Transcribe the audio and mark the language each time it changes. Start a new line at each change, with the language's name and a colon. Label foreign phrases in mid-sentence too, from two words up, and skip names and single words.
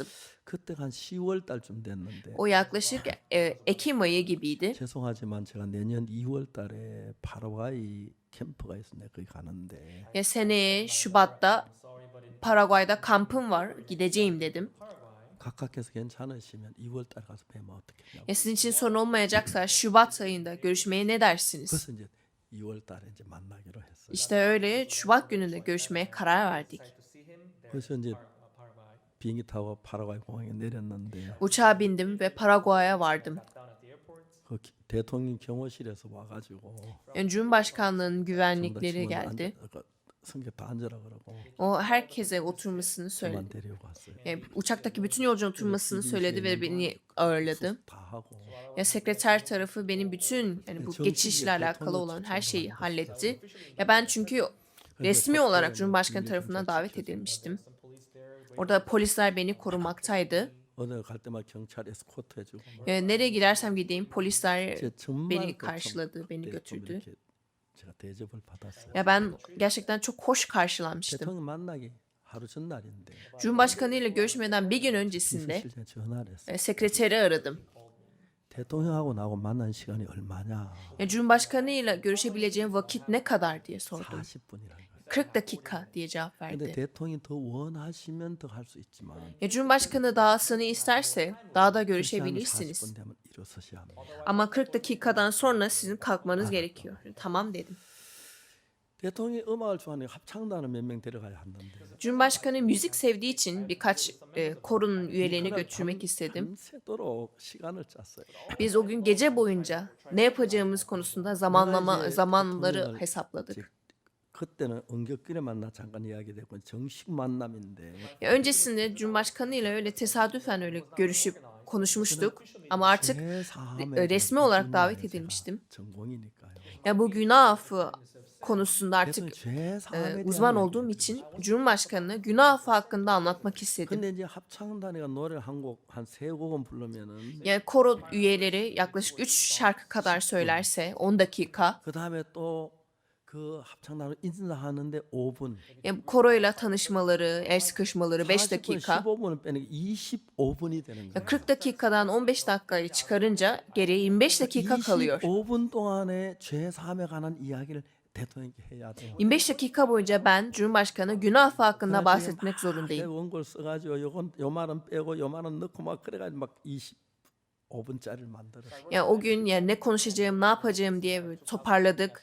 Korean: 그때 한 10월 달쯤 됐는데
Turkish: O yaklaşık Ekim ayı gibiydi.
Korean: 죄송하지만 제가 내년 2월 달에 파라과이 캠프가 있어 내가 거기 가는데
Turkish: Ya seneye Şubat'ta Paraguay'da kampım var. Gideceğim dedim.
Korean: 각각께서 괜찮으시면 2월 달 가서 뵈면 어떻겠냐고.
Turkish: Ya sizin için sorun olmayacaksa Şubat ayında görüşmeye ne dersiniz?
Korean: 그래서 이제 2월 달에 이제 만나기로 했어요.
Turkish: İşte öyle Şubat gününde görüşmeye karar verdik.
Korean: 그래서 이제 비행기 타고 파라과이 공항에 내렸는데
Turkish: Uçağa bindim ve Paraguay'a vardım.
Korean: 그 대통령 경호실에서 와가지고
Turkish: Yani Cumhurbaşkanlığının
Korean: 전부 다
Turkish: güvenlikleri
Korean: 직원들
Turkish: geldi.
Korean: 승객 다 앉으라 그러고
Turkish: O herkese oturmasını söyledi.
Korean: 저만 데리고 갔어요.
Turkish: Yani uçaktaki bütün yolcuların oturmasını söyledi ve beni ağırladı.
Korean: 다 하고
Turkish: Ya sekreter tarafı benim bütün yani bu geçişle alakalı olan her şeyi halletti. Ya ben çünkü resmi olarak Cumhurbaşkanı tarafından davet edilmiştim. Orada polisler beni korumaktaydı.
Korean: 어느 갈 때마다 경찰 에스코트 해주고 막.
Turkish: Nereye gidersem gideyim polisler
Korean: 제가 정말
Turkish: beni
Korean: 그
Turkish: karşıladı, beni
Korean: 좀
Turkish: götürdü.
Korean: 이렇게 제가 대접을 받았어요.
Turkish: Ya ben gerçekten çok hoş karşılanmıştım.
Korean: 대통령 만나기 하루 전날인데
Turkish: Cumhurbaşkanı ile görüşmeden bir gün öncesinde
Korean: 비서실장에 전화를 했어요.
Turkish: sekreteri aradım.
Korean: 대통령하고 나하고 만난 시간이 얼마냐?
Turkish: Ya Cumhurbaşkanı ile görüşebileceğim vakit ne kadar diye sordum.
Korean: 40분이라는 거예요.
Turkish: 40 dakika diye cevap
Korean: 근데
Turkish: verdi.
Korean: 대통령이 더 원하시면 더 할 수 있지만
Turkish: Ya Cumhurbaşkanı dahasını isterse daha da
Korean: 실장이
Turkish: görüşebilirsiniz.
Korean: 40분 되면 일어서셔야 합니다.
Turkish: Ama 40 dakikadan sonra sizin kalkmanız gerekiyor. Tamam dedim.
Korean: 대통령이 음악을 좋아하는 합창단을 몇 명 데려가야 하는데
Turkish: Cumhurbaşkanı müzik sevdiği için birkaç korun üyelerini götürmek istedim.
Korean: 밤새도록 시간을 짰어요.
Turkish: Biz o gün gece boyunca ne yapacağımız konusunda zamanları hesapladık.
Korean: 그때는 은격길에 만나 잠깐 이야기되고 정식 만남인데
Turkish: Ya öncesinde Cumhurbaşkanı ile öyle tesadüfen öyle görüşüp konuşmuştuk ama artık resmi olarak davet edilmiştim.
Korean: 전공이니까요.
Turkish: Ya bu günah affı konusunda artık
Korean: 대통령 죄사함에
Turkish: uzman
Korean: 대한
Turkish: olduğum
Korean: 이야기를
Turkish: için Cumhurbaşkanı'na günah affı hakkında anlatmak istedim.
Korean: 근데 이제 합창단이가 노래를 한 세 곡은 부르면은
Turkish: Yani koro üyeleri yaklaşık 3 şarkı kadar söylerse 10 dakika.
Korean: 그 다음에 또 그 합창단을 인사하는데 5분.
Turkish: Yani koroyla tanışmaları, el sıkışmaları 5 dakika.
Korean: 15분을 빼는 25분이 되는
Turkish: Ya
Korean: 거예요.
Turkish: 40 dakikadan 15 dakikayı çıkarınca geriye 25 dakika kalıyor.
Korean: 25분 동안에 죄사함에 관한 이야기를 대통령께 해야 돼요.
Turkish: 25 dakika boyunca ben Cumhurbaşkanı günah affı hakkında bahsetmek zorundayım.
Korean: 원고를 써가지고 요 말은 빼고 요 말은 넣고 막 그래가지고 막 25분짜리를 만들었어요.
Turkish: Yani o gün yani ne konuşacağım, ne yapacağım diye böyle toparladık.